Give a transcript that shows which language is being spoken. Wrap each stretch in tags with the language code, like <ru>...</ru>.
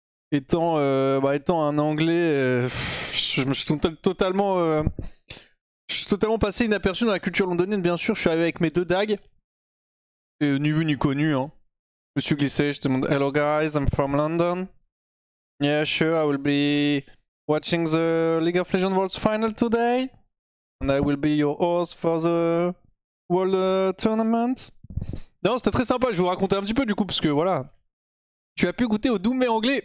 <fr>Étant un anglais, je me suis totalement, je suis totalement passé inaperçu dans la culture londonienne, bien sûr. Je suis arrivé avec mes deux dagues. Et ni vu ni connu, hein. Je me suis glissé, je demande</fr> <en>hello guys, I'm from London. Yeah, sure, I will be watching the League of Legends Worlds Final today. And I will be your host for the World Tournament.</en> <fr>Non, c'était très sympa, je vais vous raconter un petit peu du coup, parce que voilà. Tu as pu goûter au Doom mais anglais.</fr>